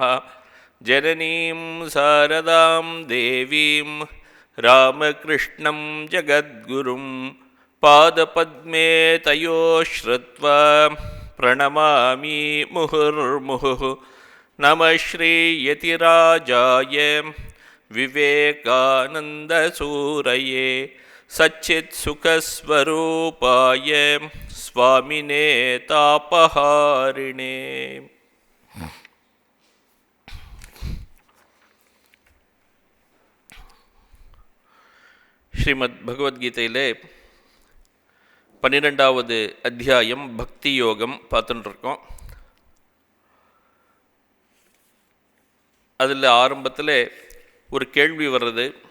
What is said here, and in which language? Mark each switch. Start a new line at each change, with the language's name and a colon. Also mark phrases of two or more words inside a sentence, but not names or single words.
Sanskrit: जननीं शारदां देवीं रामकृष्णं जगद्गुरुं पादपद्मे तयो श्रुत्वा प्रणमामि मुहुर्मुहुः। नमः श्रीयतिराजाय विवेकानन्दसूरये सच्चित्सुखस्वरूपाय स्वामिने तापहारिणे।
Tamil: ஸ்ரீமத் பகவத்கீதையிலே 12வது அத்தியாயம் பக்தி யோகம் பார்த்துட்டு இருக்கோம். அதில் ஆரம்பத்தில் ஒரு கேள்வி வர்றது.